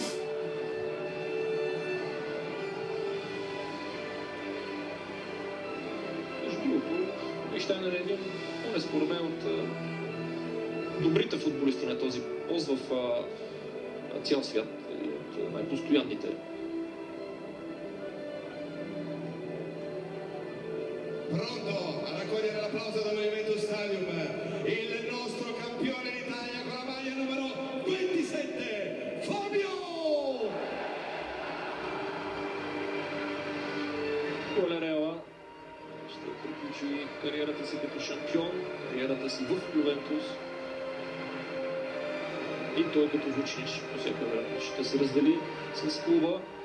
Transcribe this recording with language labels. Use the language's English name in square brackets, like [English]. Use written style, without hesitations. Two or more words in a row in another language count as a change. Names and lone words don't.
[Bulgarian] Между другото, Лихтайнер е един, поне според мен, от добрите футболисти на този пост в цял свят и от най-постоянните. [Italian] Pronto a raccogliere l'applauso dallo Juventus Stadium, il nostro campione d'Italia con la maglia numero 27, Fabio! [Bulgarian] Колерева ще приключи кариерата си като шампион, кариерата си в Ювентус. И той като Вучинич по всяка вероятност ще се раздели с клуба.